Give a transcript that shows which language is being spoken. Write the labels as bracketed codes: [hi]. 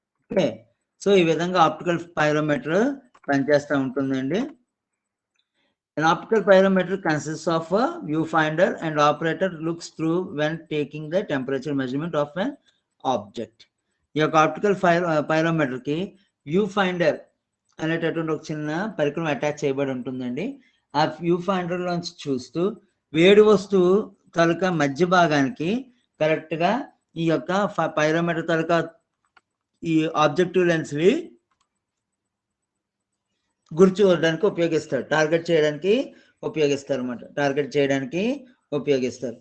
[te] Okay, so ఈ విధంగా optical pyrometer పనిచేస్తూ ఉంటుందండి. [en] An optical pyrometer consists of a viewfinder and operator looks through when taking the temperature measurement of an object. [te] ఈ యొక్క optical పైరోమీటర్కి view finder అనేటటువంటి ఒక చిన్న పరికరం అటాచ్ చేయబడి ఉంటుందండి. ఆ వ్యూ ఫైండర్లోంచి చూస్తూ వేడి వస్తువు తాలూకా మధ్య భాగానికి కరెక్ట్గా ఈ యొక్క పైరోమీటర్ తాలూకా ఈ ఆబ్జెక్టివ్ లెన్స్ని గురి చూడడానికి ఉపయోగిస్తారు, టార్గెట్ చేయడానికి ఉపయోగిస్తారు అన్నమాట, టార్గెట్ చేయడానికి ఉపయోగిస్తారు.